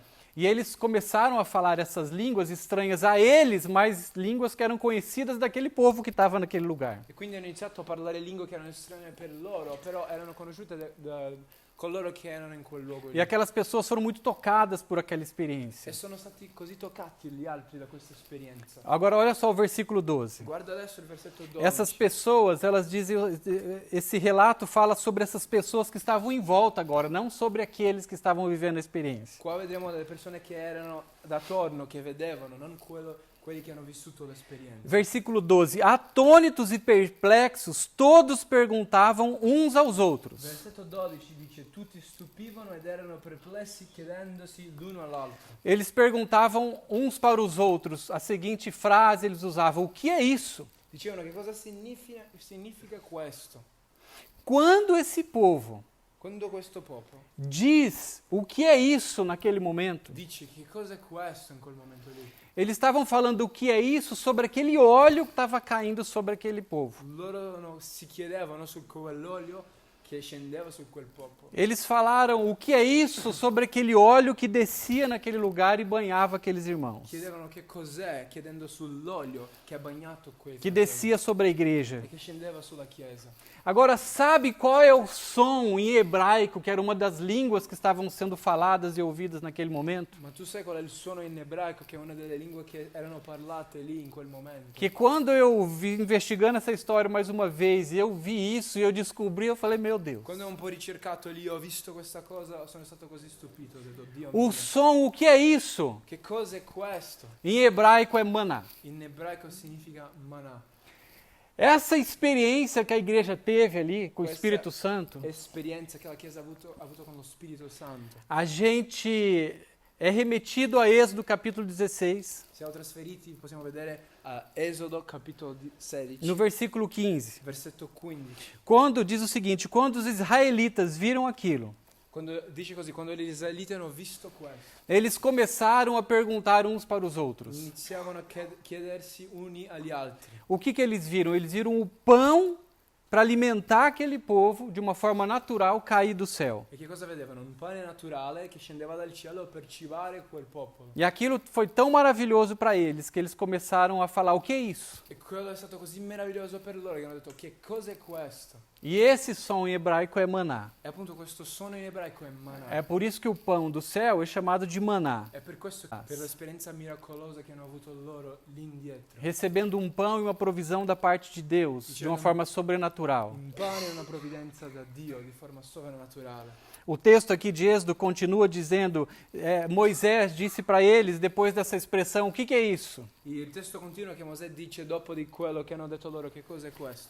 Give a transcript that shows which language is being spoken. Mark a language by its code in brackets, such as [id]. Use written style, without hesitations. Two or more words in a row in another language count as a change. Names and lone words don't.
[pt] E eles começaram a falar essas línguas estranhas a eles, mas línguas que eram conhecidas daquele povo que estava naquele lugar. [it] E quindi hanno iniziato a parlare lingue che erano strane per loro, però erano conosciute coloro che erano in quel luogo E lì. [pt] aquelas pessoas foram muito tocadas por aquela experiência. [it] E sono stati così toccati gli altri da questa esperienza. [pt] Agora olha só o versículo 12. [it] Guarda adesso il versetto 12. [pt] Essas pessoas, elas dizem, esse relato fala sobre essas pessoas que estavam em volta agora, não sobre aqueles que estavam vivendo a experiência. [it] Qua vedremo delle persone che erano d'attorno, che vedevano, non quelli che hanno vissuto l'esperienza. [pt] Versículo 12. Atônitos e perplexos, todos perguntavam uns aos outros. [it] Versetto 12 dice: tutti stupivano ed erano perplessi chiedendosi l'uno all'altro. [pt] Eles perguntavam uns para os outros. A seguinte frase eles usavam: o que é isso? [it] Dicevano che cosa significa questo? [pt] Quando esse povo [it] Quando questo popolo [pt] diz o que é isso naquele momento, [it] dice che cosa è questo in quel momento lì, [pt] eles estavam falando o que é isso sobre aquele óleo que estava caindo sobre aquele povo. [it] loro si chiedevano su quell'olio che scendeva su quel popolo. [pt] Eles falaram o que é isso sobre aquele óleo que descia naquele lugar e banhava aqueles irmãos, [it] Chiedevano che cos'è, chiedendo sull'olio che ha bagnato quei [pt] que [it] fratelli [pt] descia sobre a igreja. [it] e che scendeva sulla chiesa. [pt] Agora, sabe qual é o som em hebraico, que era uma das línguas que estavam sendo faladas e ouvidas naquele momento? [it] Ma tu sai qual è il suono in ebraico, che è una delle lingue che erano parlate lì in quel momento? [pt] Que quando eu vi investigando essa história mais uma vez e eu vi isso e eu descobri, eu falei, meu Deus. [it] Quando ho un po' ricercato lì, ho visto questa cosa, sono stato così stupito, ho detto, Dio [pt] O [it] mio, [pt] som, o que é isso? [it] che cosa è questo? [pt] Em hebraico é maná. [it] In ebraico significa manà. [pt] Essa experiência que a igreja teve ali com o [it] Questa [pt] Espírito Santo, [it] Esperienza che la Chiesa ha avuto con lo Spirito Santo. [pt] a gente é remetido a Êxodo capítulo 16, [it] Siamo trasferiti, possiamo vedere a Esodo capitolo 16, [pt] no versículo 15, [it] versetto 15. [pt] quando diz o seguinte: quando os israelitas viram aquilo, [it] Quando dice così, quando gli israeliti hanno visto questo, [pt] eles começaram a perguntar uns para os outros. [it] iniziavano a chiedersi uni agli altri. [pt] O que eles viram? Eles viram o pão para alimentar aquele povo de uma forma natural cair do céu. [it] E che cosa vedevano? Un pane naturale che scendeva dal cielo per cibare quel popolo. [pt] E aquilo foi tão maravilhoso para eles que eles começaram a falar: o que é isso? [it] E quello è stato così meraviglioso per loro che hanno detto: che cosa è questo? [pt] E esse som em hebraico é maná. [it] E appunto questo suono in ebraico è manà. [pt] É por isso que o pão do céu é chamado de maná. [it] È per questo, per l'esperienza miracolosa che hanno avuto loro lì indietro. [pt] Recebendo um pão e uma provisão da parte de Deus, de uma forma sobrenatural. [it] Un pane e una provvidenza da Dio di forma sovrannaturale. [pt] O texto aqui de Êxodo continua dizendo, Moisés disse para eles, depois dessa expressão, o que é isso? [it] E il testo continua che Mosè dice dopo di quello che hanno detto loro: che cosa è questo?